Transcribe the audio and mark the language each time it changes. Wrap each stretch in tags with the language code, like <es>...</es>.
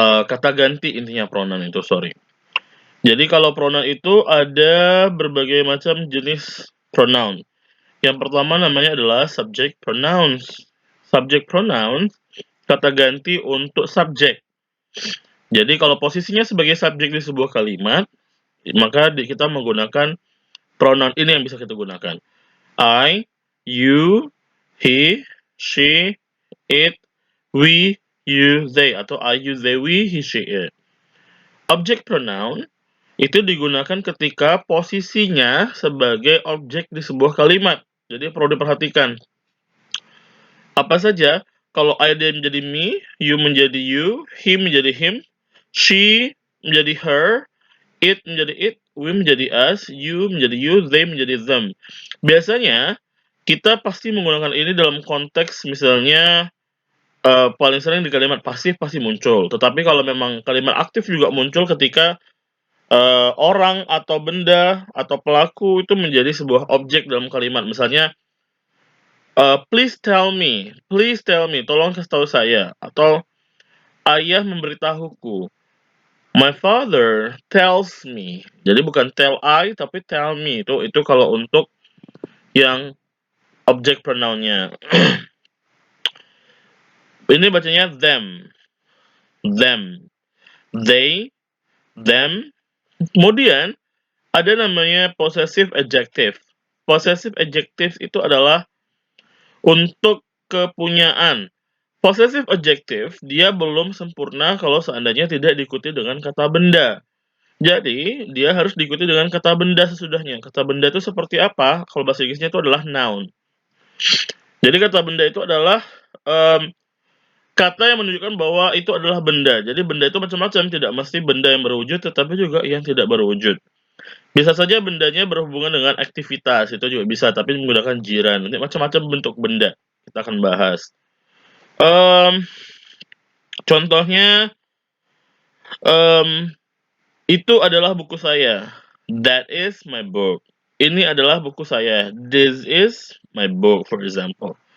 <id>Kata ganti intinya pronoun itu, sorry. Jadi kalau pronoun itu ada berbagai macam jenis pronoun. Yang pertama namanya adalah subject pronouns. Subject pronouns kata ganti untuk subjek. Jadi kalau posisinya sebagai subjek di sebuah kalimat, maka kita menggunakan pronoun ini yang bisa kita gunakan.</id> <en>I, you, he, she, it, we, you, they, atau I, you, they, we, he, she, it.</en> <id>Object pronoun itu digunakan ketika posisinya sebagai objek di sebuah kalimat. Jadi perlu diperhatikan. Apa saja? Kalau I dia menjadi me, you menjadi you, he menjadi him, she menjadi her, it menjadi it, we menjadi us, you menjadi you, they menjadi them. Biasanya kita pasti menggunakan ini dalam konteks misalnya paling sering di kalimat pasif pasti muncul. Tetapi kalau memang kalimat aktif juga muncul ketika orang atau benda atau pelaku itu menjadi sebuah objek dalam kalimat. Misalnya</id> <en>please tell me,</en> <id>tolong kasih tahu saya, atau ayah memberitahuku.</id> <en>My father tells me.</en> <id>Jadi bukan tell I tapi tell me. Itu kalau untuk yang objek pronounnya. Ini bacanya them. Them. They, them. Kemudian ada namanya possessive adjective. Possessive adjective itu adalah untuk kepunyaan. Possessive adjective dia belum sempurna kalau seandainya tidak diikuti dengan kata benda. Jadi, dia harus diikuti dengan kata benda sesudahnya. Kata benda itu seperti apa? Kalau bahasa Inggrisnya itu adalah noun. Jadi kata benda itu adalah kata yang menunjukkan bahwa itu adalah benda. Jadi benda itu macam-macam, tidak mesti benda yang berwujud, tetapi juga yang tidak berwujud. Bisa saja bendanya berhubungan dengan aktivitas, itu juga bisa, tapi menggunakan jiran. Nanti macam-macam bentuk benda kita akan bahas. Contohnya, itu adalah buku saya.</id> <en>That is my book.</en> <id>Ini adalah buku saya.</id> <en>This is my book, for example.</en>